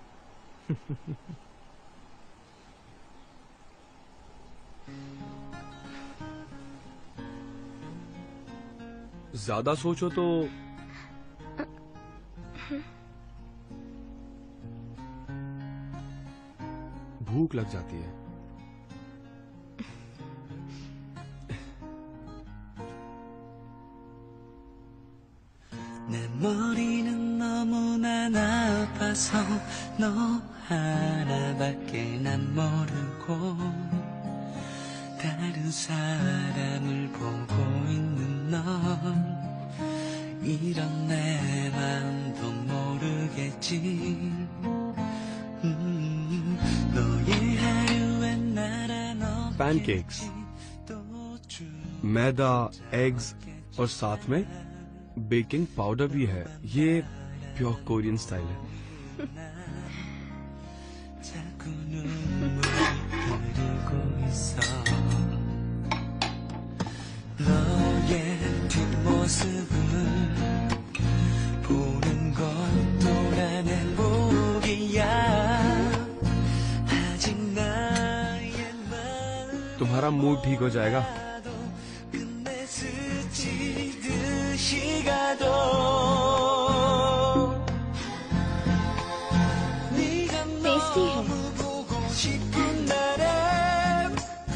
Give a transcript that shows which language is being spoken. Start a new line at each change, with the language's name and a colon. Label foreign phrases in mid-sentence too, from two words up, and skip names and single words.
Hindi: ज्यादा सोचो तो भूख लग जाती है।
Korean: 내 머리는 너무나 나빠서 너 하나밖에 난 모르고 다른 사람을 보고 있는 넌 이런 내 마음도 모르겠지. 너의 하루엔 나란
Hindi: पैनकेक्स, मैदा, एग्स और साथ में
English: baking powder
Hindi: भी है। ये
English: pure Korean style
Hindi: है।
Korean: 자꾸 눈물이 흐르고 있어. 너의 뒷모습을 보는 것도 난 행복이야. 아직 나의 마음
Hindi: तुम्हारा मूड ठीक हो जाएगा।
Korean: 끝내 스치듯이 가도 네가
Hindi: टेस्टी है।
Korean: 너무 보고 싶은 날엔